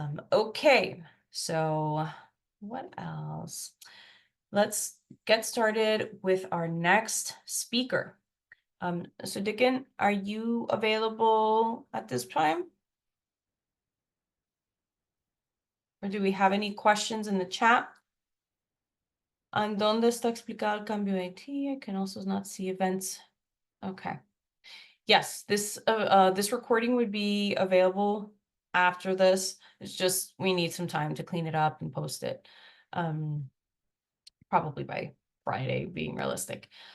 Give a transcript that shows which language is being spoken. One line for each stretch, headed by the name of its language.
English: Okay, so what else? Let's get started with our next speaker. Sudikin, are you available at this time? Or do we have any questions in the chat?
Spanish: ¿En dónde está explicado el cambio de IT?
English: I can also not see events. Okay. Yes, this recording would be available after this. It's just we need some time to clean it up and post it. Probably by Friday, being realistic.